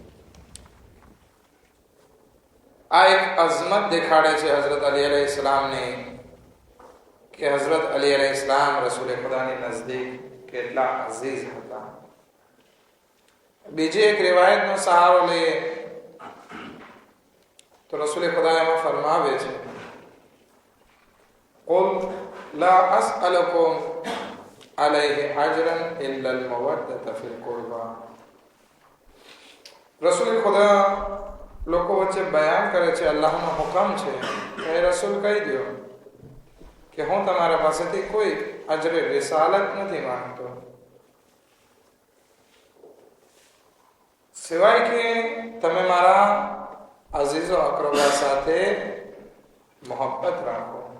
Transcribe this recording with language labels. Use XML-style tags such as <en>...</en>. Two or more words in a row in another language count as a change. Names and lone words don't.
<gu>આ એક અઝમત દેખાડે છે હઝરત અલી અલૈહિસ્સલામની, કે હઝરત અલી અલૈહિસ્સલામ રસૂલે ખુદાની નજદીક કેટલા અઝીઝ હતા. બીજી એક રિવાયતનો સહારો લઈએ તો રસૂલે ખુદા એમાં ફરમાવે છે:</gu> <ar>قل لا أسألكم عليه أجرا إلا المودة في القربى.</ar> <gu>રસૂલે ખુદા લોકો વચ્ચે બયાન કરે છે, અલ્લાહનો હુકમ છે, એ રસૂલ કહી દો કે હું તમારા પાસેથી કોઈ અજરે રિસાલત નથી માંગતો, સિવાય કે તમે મારા અઝીઝો અકરબા સાથે મોહબ્બત રાખો.</gu>